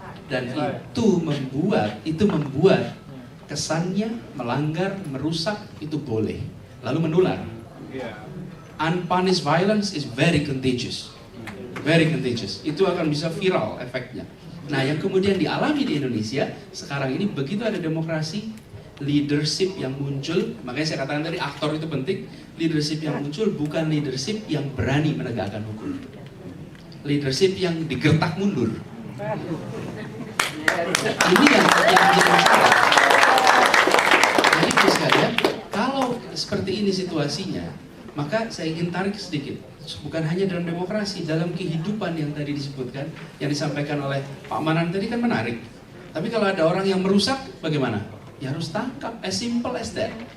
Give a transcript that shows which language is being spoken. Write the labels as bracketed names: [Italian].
[Indonesian] Dan itu membuat kesannya melanggar, merusak itu boleh, lalu menular. [English] Unpunished violence is very contagious. Very contagious. [Indonesian] Itu akan bisa viral efeknya. Nah, yang kemudian dialami di Indonesia sekarang ini, begitu ada demokrasi, leadership yang muncul, makanya saya katakan tadi aktor itu penting. Leadership yang muncul bukan leadership yang berani menegakkan hukum, leadership yang digertak mundur. Ini yang jadi masalah. Jadi sekalian, kalau seperti ini situasinya, maka saya ingin tarik sedikit. Bukan hanya dalam demokrasi, dalam kehidupan yang tadi disebutkan, yang disampaikan oleh Pak Manan tadi kan menarik. Tapi kalau ada orang yang merusak, bagaimana? Ya harus tangkap, [English] as simple as that.